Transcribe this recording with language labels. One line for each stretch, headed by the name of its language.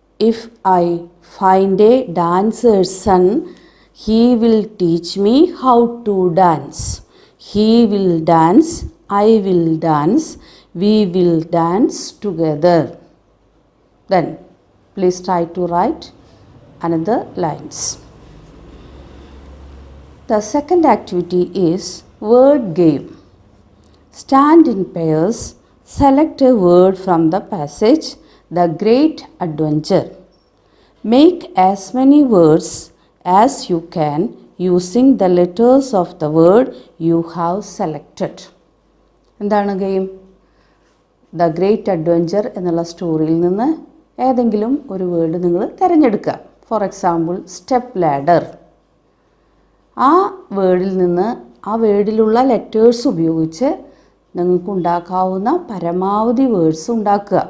English: If I find a dancer's son, he will teach me how to dance. He will dance, I will dance, we will dance together. Then please try to write another lines. The second activity is word game. Stand in pairs, select a word from the passage The Great Adventure. Make as many words as you can using the letters of the word you have selected.
Malayalam: എന്താണ് game? The great adventure എന്നുള്ള സ്റ്റോറിയിൽ നിന്ന് ഏതെങ്കിലും ഒരു word നിങ്ങൾ തിരഞ്ഞെടുക്കുക.
English: For example step ladder.
Malayalam: ആ വേർഡിൽ നിന്ന് ആ വേർഡിലുള്ള ലെറ്റേഴ്സ് ഉപയോഗിച്ച് നിങ്ങൾക്ക് ഉണ്ടാക്കാവുന്ന പരമാവധി വേർഡ്സ് ഉണ്ടാക്കുക.